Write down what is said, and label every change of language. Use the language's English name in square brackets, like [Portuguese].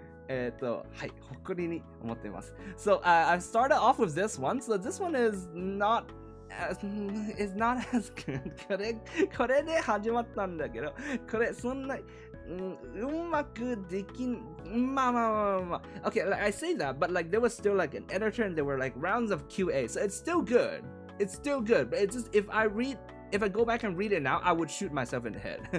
[Japanese] はい、誇りに思っています。 [English] So, I've started off with this one. So, this one is not as good. [Japanese] これで始まったんだけど、これそんな、うまくできん、まあ。 [English] Okay, like I say that, but like there was still like an editor and there were like rounds of QA. So, it's still good. It's still good. But it's just, if I go back and read it now, I would shoot myself in the head.